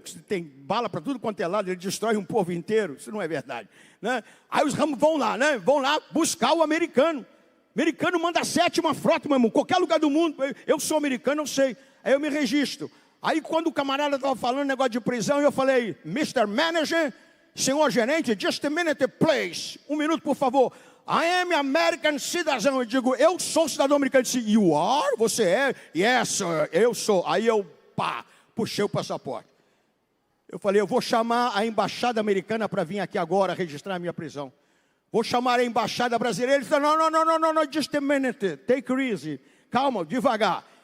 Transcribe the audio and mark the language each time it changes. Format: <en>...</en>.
<pt>Que tem bala para tudo quanto é lado, ele destrói um povo inteiro. Isso não é verdade, né? Aí os rambos vão lá, né? Vão lá buscar o americano. O americano manda a 7ª frota, meu irmão, qualquer lugar do mundo. Eu sou americano, eu sei. Aí eu me registro. Aí quando o camarada estava falando negócio de prisão, eu falei: Mr.</pt> <en>Manager,</en> <pt>senhor gerente,</pt> <en>just a minute, please.</en> <pt>1 minuto, por favor.</pt> <en>I am American citizen.</en> <pt>Eu digo: eu sou cidadão americano. Ele disse:</pt> <en>you are?</en> <pt>Você é?</pt> <en>Yes, sir,</en> <pt>eu sou. Aí eu, puxei o passaporte. Eu falei: eu vou chamar a embaixada americana para vir aqui agora registrar a minha prisão. Vou chamar a embaixada brasileira. Ele disse: não,</pt> <en>just a minute, take it easy.</en> <pt>Calma, devagar.</pt>